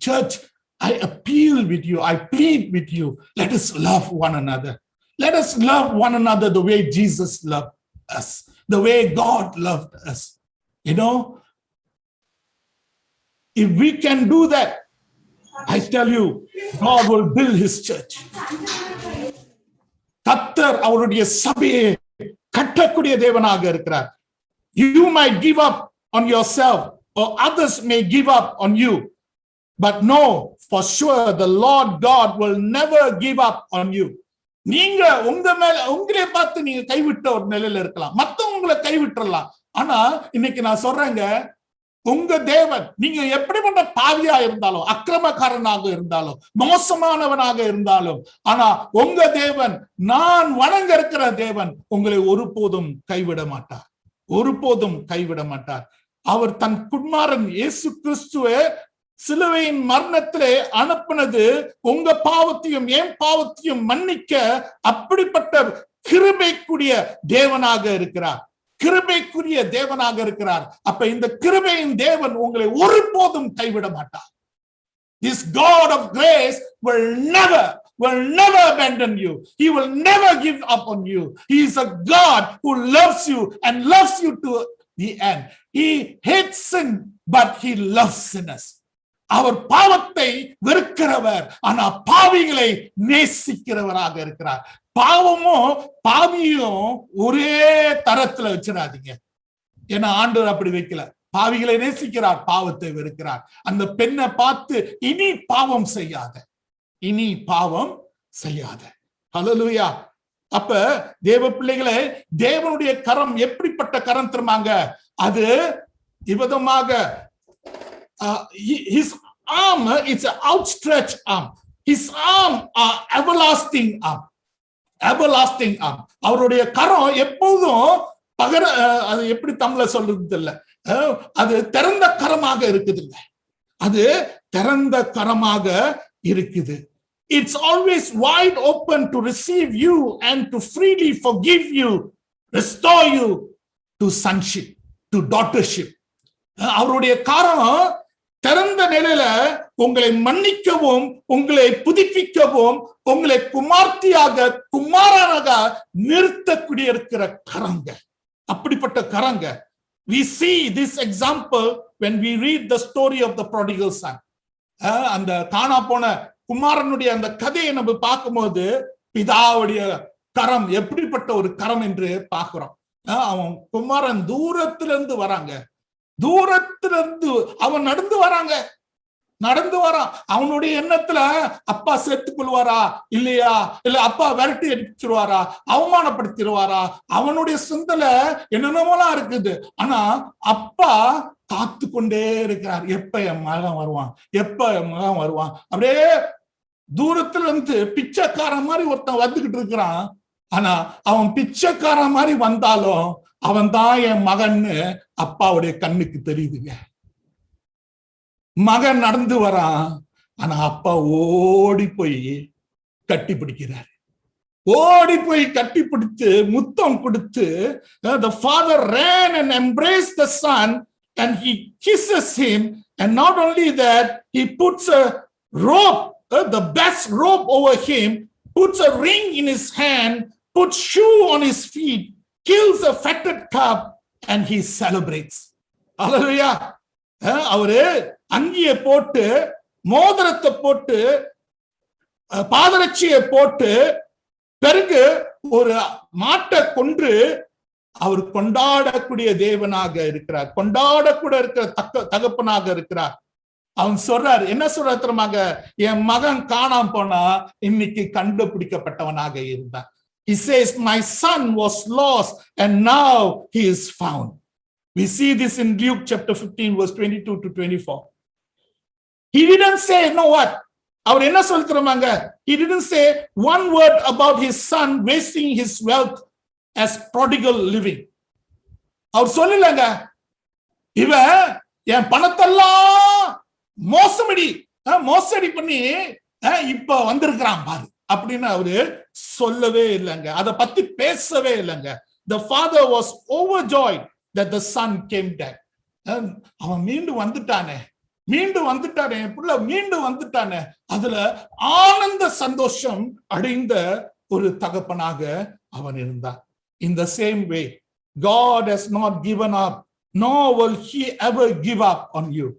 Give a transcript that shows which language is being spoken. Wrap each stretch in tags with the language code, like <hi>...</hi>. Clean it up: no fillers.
<en>Church, I appeal with you, I plead with you, let us love one another. Let us love one another the way Jesus loved us, the way God loved us. You know, if we can do that, I tell you, God will build his church.</en> <ta>கர்த்தர் அவருடைய சபையை கட்டக்கூடிய தேவனாக இருக்கிறார்.</ta> <en>You might give up on yourself, or others may give up on you, but know for sure the Lord God will never give up on you.</en> <ta>நீங்க உங்க மேல உங்களே பார்த்து நீங்க கைவிட்ட ஒரு நிலையில இருக்கலாம், மத்தவங்க உங்களை கைவிட்டுறலாம். ஆனா இன்னைக்கு நான் சொல்றேங்க, உங்க தேவன், நீங்க எப்படிப்பட்ட பாவியா இருந்தாலும், அக்கிரமக்காரனாக இருந்தாலும், மோசமானவனாக இருந்தாலும், ஆனா உங்க தேவன், நான் வணங்க இருக்கிற தேவன் உங்களை ஒருபோதும் கைவிட மாட்டார், ஒருபோதும் கைவிட மாட்டார். அவர் தன் குமாரன் இயேசு கிறிஸ்துவை சிலுவையின் மரணத்திலே அனுப்பினது உங்க பாவத்தையும் என் பாவத்தையும் மன்னிக்க. அப்படிப்பட்ட கிருபைக்குரிய தேவனாக இருக்கிறார், கிருபைக்குரிய தேவனாக இருக்கிறார். அப்ப இந்த கிருபையின் தேவன் உங்களை ஒருபோதும் கைவிட மாட்டார்.</ta> <en>This God of grace will never will never abandon you. He will never give up on you. He is a God who loves you and loves you to the end. He hates sin, but he loves sinners.</en> <ta>அவர் பாவத்தை வெறுக்கிறவர், ஆனா பாவிகளை நேசிக்கிறவராக இருக்கிறார். பாவமும் பாவியும் ஒரே தரத்துல வச்சிடாதீங்க. ஏன்னா ஆண்டவர் அப்படி வைக்கல. பாவிகளை நேசிக்கிறார், பாவத்தை வெறுக்கிறார். அந்த பெண்ணை பார்த்து இனி பாவம் செய்யாத, இனி பாவம் செய்யாத. ஹல்லேலூயா. அப்ப தேவ பிள்ளைகளே, தேவனுடைய கரம் எப்படிப்பட்ட கரம் தெரியுமாங்க? அது இவ்விதமாக</ta> <en>his arm, it's an outstretched arm.</en> <ta>His arm are everlasting arm. Everlasting arm. அவருடைய கரம் எப்போதும் அது எப்படி தமிழ்ல சொல்றது இல்ல, அது திறந்த கரமாக இருக்குதுங்க. அது திறந்த கரமாக இருக்குது.</ta> <en>It's always wide open to receive you and to freely forgive you, restore you to sonship, to daughtership.</en> <ta>அவருடைய கரம் திறந்த நிலையில உங்களை மன்னிக்கவும், உங்களை புதுப்பிக்கவும், உங்களை குமார்த்தியாக குமாரனாக நிறுத்தக்கூடிய இருக்கிற கரங்க. அப்படிப்பட்ட கரங்க.</ta> <en>We see this example when we read the story of the prodigal son.</en> <ta>அந்த காணா போன குமாரனுடைய அந்த கதையை நம்ம பார்க்கும்போது பிதாவுடைய கரம் எப்படிப்பட்ட ஒரு கரம் என்று பார்க்கிறோம். அவன் குமாரன் தூரத்துல இருந்து வராங்க, தூரத்துல இருந்து அவன் நடந்து வரான். அவனுடைய எண்ணத்துல அப்பா சேர்த்துக் கொள்வாரா இல்லையா, இல்ல அப்பா விரட்டி அடிச்சிருவாரா, அவமானப்படுத்திடுவாரா, அவனுடைய சிந்தனை என்னென்னமோலாம் இருக்குது. ஆனா அப்பா காத்து கொண்டே இருக்கிறார். எப்ப என் மகன் வருவான். அப்படியே தூரத்துல இருந்து பிச்சைக்காரன் மாதிரி ஒருத்தன் வந்துகிட்டு இருக்கிறான். ஆனா அவன் பிச்சைக்காரன் மாதிரி வந்தாலும் அவன் தான் என் மகன்னு அப்பாவுடைய கண்ணுக்கு தெரியுதுங்க. மகன் நடந்து வரான், ஆனா அப்பா ஓடி போய் கட்டி பிடிக்கிறார். ஓடி போய் கட்டி பிடித்து முத்தம் கொடுத்து,</ta> <en>the father ran and embraced the son and he kisses him, and not only that, he puts a robe, the best robe over him, puts a ring in his hand, puts shoe on his feet, kills a fatted calf, and he celebrates. Hallelujah.</en> <ta>அவரு அங்கியை போட்டு, மோதிரத்தை போட்டு, பாதரட்சியை போட்டு, பிறகு ஒரு மாட்டை கொன்று அவர் கொண்டாடக்கூடிய தேவனாக இருக்கிறார், கொண்டாடக்கூட இருக்கிற தகப்பனாக இருக்கிறார். அவன் சொல்றார், என்ன சொல்றார் தெரியுமாங்க? என் மகன் காணாம போனா இன்னைக்கு கண்டுபிடிக்கப்பட்டவனாக இருந்தான்.</ta> <en>He says, my son was lost and now he is found. We see this in Luke chapter 15 verse 22 to 24. He didn't say, know what?</en> <ta>அவர் என்ன சொல்றாங்க?</ta> <en>He didn't say one word about his son wasting his wealth as prodigal living.</en> <ta>அவர் சொல்லலங்க, இவன் என் பணத்தெல்லாம் மோசடி பண்ணி இப்ப வந்திருக்கிறான் பாரு அப்படின்னு அவரு சொல்லவே இல்லைங்க. அதை பத்தி பேசவே இல்லைங்க.</ta> <en>The father was overjoyed that the son came back.</en> <ta>அவன் மீண்டும் வந்துட்டானே, அதுல ஆனந்த சந்தோஷம் அடைந்த ஒரு தகப்பனாக அவன் இருந்தான்.</ta> <en>In the same way, God has not given up, nor will he ever give up on you.</en>